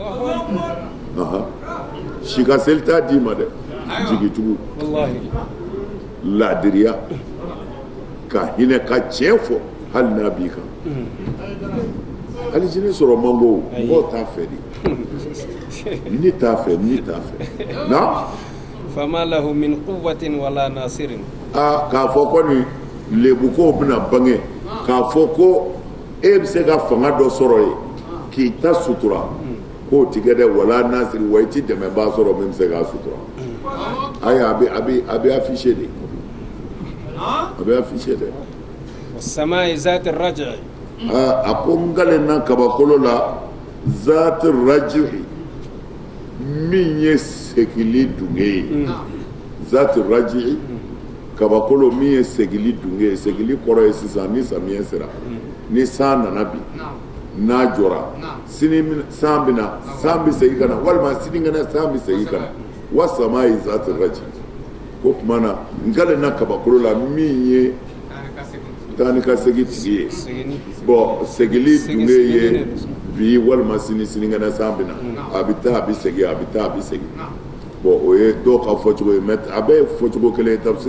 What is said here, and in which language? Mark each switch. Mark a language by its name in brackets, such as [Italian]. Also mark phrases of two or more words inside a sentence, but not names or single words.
[Bambara] sikaseli t'a d'i ma dɛ jigitugu laadiriya ka hinɛ ka tiɲɛ fɔ hali n'a b'i kan alijinɛ sɔrɔ man go mɔgɔw t'a fɛ de ni t'a fɛ na [Arabic] فما له من قوة ولا ناصر [Bambara] k'a fɔ ko ni lebukow bɛna bange k'a fɔ ko e bɛ se ka fanga dɔ sɔrɔ ye k'i ta sutura k'o tigɛ dɛ [Arabic] ولا ناصر [Bambara] wa i ti dɛmɛbaa sɔrɔ min bɛ se k'a sutura ayi a bɛ affiché de [Arabic] السماء ذات الرجع [Bambara] a ko n galen na kabakolo la [Arabic] ذات الرجع [Bambara] min ye segili dunge ye [Arabic] ذات الرجع [Bambara] kabakolo min ye segili dunge ye segili kɔrɔ ye sisan ni samiyɛ sera ni san nana bi n'a jɔra sini san bɛ na san bɛ segin ka na walima sinikɛnɛ san bɛ segin ka na [Arabic] والسماء ذات الرجع [Bambara] ko tuma na n galen na kabakolo la min ye taa ni ka segin tigi ye bɔn segili dunge ye bi walima sinikɛnɛ san bɛ na a bɛ taa a bɛ segin a bɛ taa a bɛ segin bɔn o ye dɔw ka fɔcogo ye mɛ a bɛɛ ye fɔcogo kelen ye tafsiri